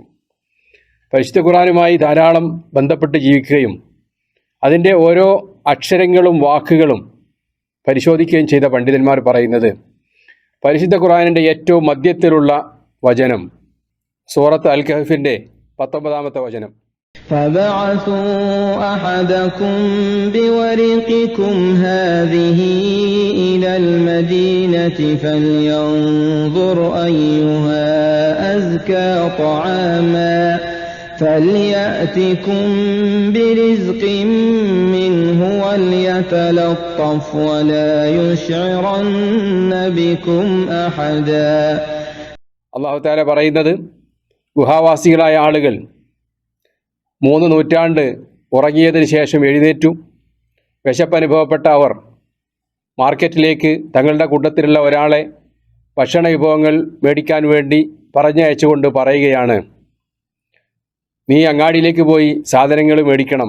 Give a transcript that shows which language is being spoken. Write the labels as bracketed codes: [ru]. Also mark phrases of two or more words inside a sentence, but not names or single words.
[ml] പരിശുദ്ധ ഖുർആനുമായി ധാരാളം ബന്ധപ്പെട്ട് ജീവിക്കുകയും അതിൻ്റെ ഓരോ അക്ഷരങ്ങളും വാക്കുകളും പരിശോധിക്കുകയും ചെയ്ത പണ്ഡിതന്മാർ പറയുന്നത്, പരിശുദ്ധ ഖുർആനിൻ്റെ ഏറ്റവും മധ്യത്തിലുള്ള വചനം സൂറത്ത് അൽ കഹ്ഫിൻ്റെ 19-ാമത്തെ വചനം, [ar] فَبَعَثُوا أَحَدَكُمْ بِوَرِقِكُمْ هَذِهِ إِلَى الْمَدِينَةِ فَلْيَنظُرْ أَيُّهَا أَزْكَى طَعَامًا فَلْيَأْتِكُمْ بِرِزْقٍ مِّنْهُ وَلْيَتَلَطَّفْ وَلَا يُشْعِرَنَّ بِكُمْ أَحَدًا. [ml] അല്ലാഹു തആല പറയുന്നത്, ഗുഹാവാസികളായ ആളുകൾ 3 നൂറ്റാണ്ട് ഉറങ്ങിയതിന് ശേഷം എഴുന്നേറ്റു. വിശപ്പനുഭവപ്പെട്ട അവർ മാർക്കറ്റിലേക്ക് തങ്ങളുടെ കൂട്ടത്തിലുള്ള ഒരാളെ ഭക്ഷണ വിഭവങ്ങൾ മേടിക്കാൻ വേണ്ടി പറഞ്ഞയച്ചുകൊണ്ട് പറയുകയാണ്, നീ അങ്ങാടിയിലേക്ക് പോയി സാധനങ്ങൾ മേടിക്കണം.